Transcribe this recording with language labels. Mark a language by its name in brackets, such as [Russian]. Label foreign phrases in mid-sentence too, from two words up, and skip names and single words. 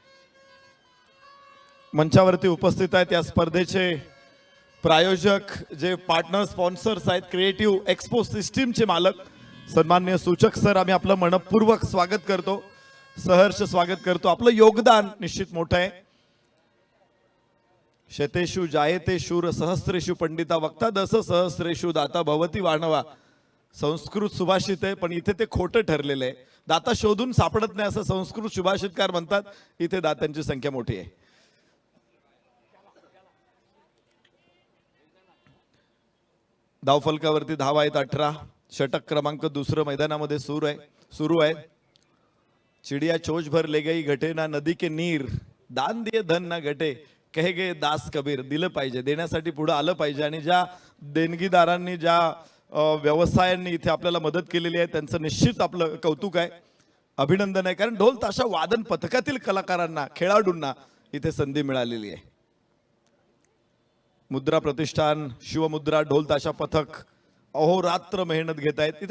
[Marathi] मंचावरती उपस्थित आहेत या स्पर्धेचे प्रायोजक, जे [English] partner sponsors [Marathi] आहेत, क्रिएटिव्ह एक्सपो सिस्टीमचे मालक सन्माननीय सूचक सर, आम्ही आपलं मनपूर्वक स्वागत करतो, सहर्ष स्वागत करतो. आपलं योगदान निश्चित मोठं आहे. [Sanskrit] शतेषु जायते शूर सहस्रेषु पंडिता वक्ता दस सहस्रेषु दाता भवती वाणवा. [Marathi] संस्कृत सुभाषित आहे, पण इथे ते खोटं ठरलेलं आहे. दाता शोधून सापडत नाही असं संस्कृत सुभाषितकार म्हणतात. इथे दात्यांची संख्या मोठी आहे. धावफलकावरती धावा आहेत 18. षटक क्रमांक 2 मैदानामध्ये सुरू आहे. [Hindi] चिड़िया चोच भर ले गई घटे ना नदी के नीर, दान दिए धन ना घटे कहे गए दास कबीर. [Marathi] दिलं पाहिजे, देण्यासाठी पुढे आलं पाहिजे. आणि ज्या देणगीदारांनी, ज्या व्यवसायांनी इथे आपल्याला मदत केलेली आहे त्यांचं निश्चित आपलं कौतुक आहे, अभिनंदन आहे. कारण ढोल ताशा वादन पथकातील कलाकारांना, खेळाडूंना इथे संधी मिळालेली आहे. मुद्रा प्रतिष्ठान, शिवमुद्रा ढोल ताशा पथक अहोरात्र मेहनत घेत आहेत.